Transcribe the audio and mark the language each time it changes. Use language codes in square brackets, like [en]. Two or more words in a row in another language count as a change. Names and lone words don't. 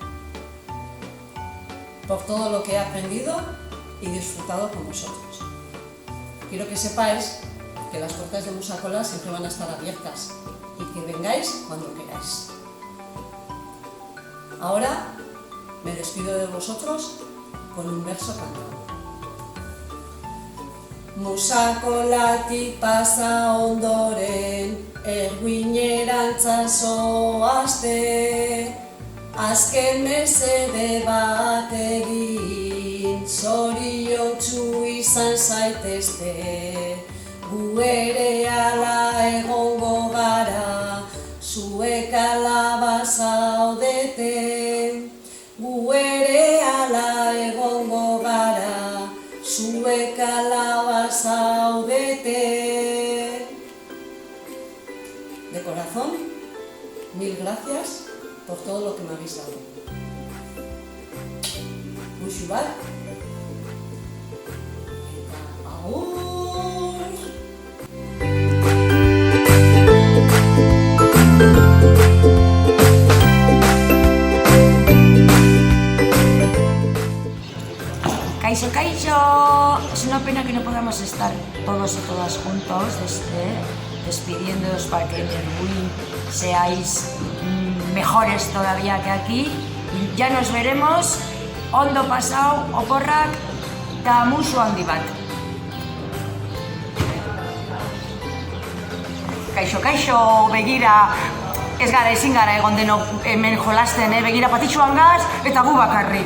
[es] Por todo lo que he aprendido y disfrutado con vosotros. Quiero que sepáis que las puertas de Musacola siempre van a estar abiertas y que vengáis cuando queráis. Ahora me despido de vosotros con un verso cantado. [eu] Musakolatik pasa ondoren, erguinerantza zoazte, azken mesede bat egin, zorion izan zaitezte, gu ere ala egongo gara, zuek ala bazaudete. Gu ere ala egongo gara, zuek ala bazaudete. [es] De corazón, mil gracias por todo lo que me habéis dado. [eu] Muxu bat. Eta aur! Kaixo, kaixo. [es] Es una pena que no podamos estar todos y todas juntos despidiéndoos para que en Erguin seáis mejores todavía que aquí. Y ya nos veremos [eu] ondo pasao, oporrak, eta musu handi bat. Kaixo, kaixo, begira, ezin gara egon denok hemen jolasten, begira patitxuan gaz, eta gu bakarrik.